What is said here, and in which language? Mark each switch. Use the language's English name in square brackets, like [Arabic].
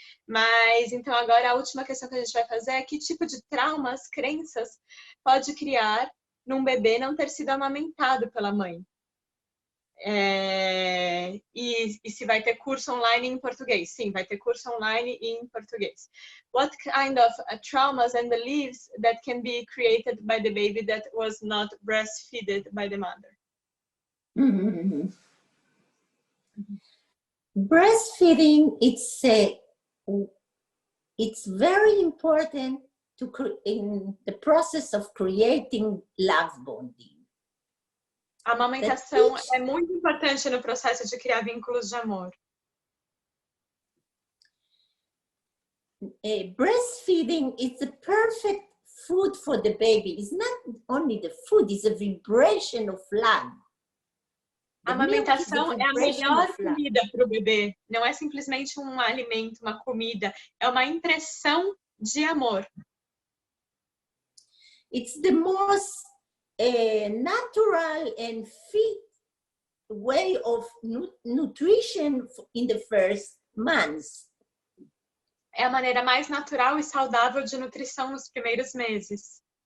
[Portuguese] Mas, então, agora a última questão que a gente vai fazer é que tipo de traumas, crenças pode criar num bebê não ter sido amamentado pela mãe. E se vai ter curso online em português? Sim, vai ter curso online em português. [English] What kind of traumas and beliefs that can be created by the baby that was not breastfed by the mother? Mm-hmm. Breastfeeding, it's very important in the process of creating love bonding. [Portuguese] A amamentação é muito importante no processo de criar vínculos de amor. [English] Breastfeeding is the perfect food for the baby. It's not only the food, it's a vibration of love. [Portuguese] A amamentação é a melhor comida para o bebê. Não é simplesmente um alimento, uma comida. É uma impressão de amor. [English] It's the most natural and fit way of nutrition in the first months. [Portuguese] é a maneira mais natural e saudável de nutrição nos primeiros meses.